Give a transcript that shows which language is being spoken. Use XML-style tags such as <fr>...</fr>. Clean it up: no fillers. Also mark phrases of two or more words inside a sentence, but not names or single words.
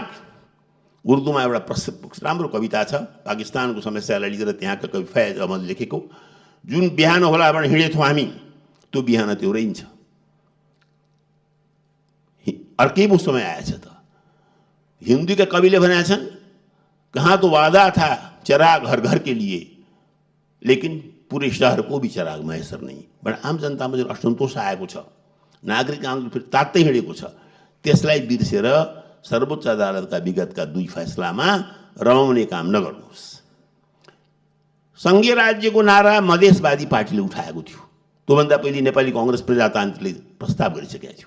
<ne>उर्दूमा एउटा राम्रो कविता छ, पाकिस्तानको समस्यालाई लिएर त्यहाँका कवि फैज अहमद लेखेको, जुन बिहान होला भने हिँडेथ्यौँ हामी त्यो बिहान त्यो रहन्छ। अर्कै वो समय आएछ त। हिंदी के कविले भनेका छन्,</ne> <hi>कहाँ तो वादा था चिराग हर घर के लिए लेकिन पूरे शहर को भी चिराग मैसर नहीं।</hi> <ne>बट आम जनतामा जुन असन्तोष आएको छ, नागरिक आन्दोलन फेरि तात्तै हिँडेको छ, त्यसलाई बिर्सेर सर्वोच्च अदालतका विगतका 2 फैसलामा रमाउने काम नगर्नुहोस्। संघीय राज्यको नारा मधेसवादी पार्टीले उठाएको थियो। त्योभन्दा पहिले नेपाली कांग्रेस प्रजातान्त्रिकले प्रस्ताव गरिसकेको थियो।</ne>